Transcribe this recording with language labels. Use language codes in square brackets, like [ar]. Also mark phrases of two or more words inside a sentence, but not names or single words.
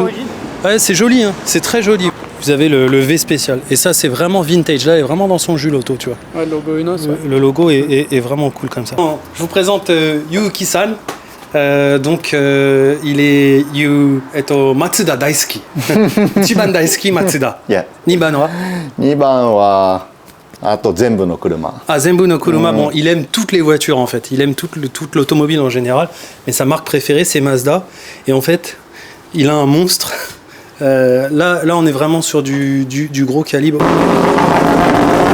[fr] Ouais, c'est joli, hein. C'est très joli. Vous avez le V spécial. Et ça, c'est vraiment vintage. Là, elle est vraiment dans son jus, l'auto, tu vois. Ouais, le logo Unos. Ouais. Le logo est vraiment cool comme ça. Je vous présente Yuki-san. Il est Matsuda Daisuki. [ja] 一番大好きマツダ. Yeah. 2番は 2番はあと全部の車。あ、全部の車, [fr] bon, il aime toutes les voitures en fait. Il aime toute l'automobile en général. Mais sa marque préférée, c'est Mazda. Et en fait, il a un monstre. Là, on est vraiment sur du gros calibre.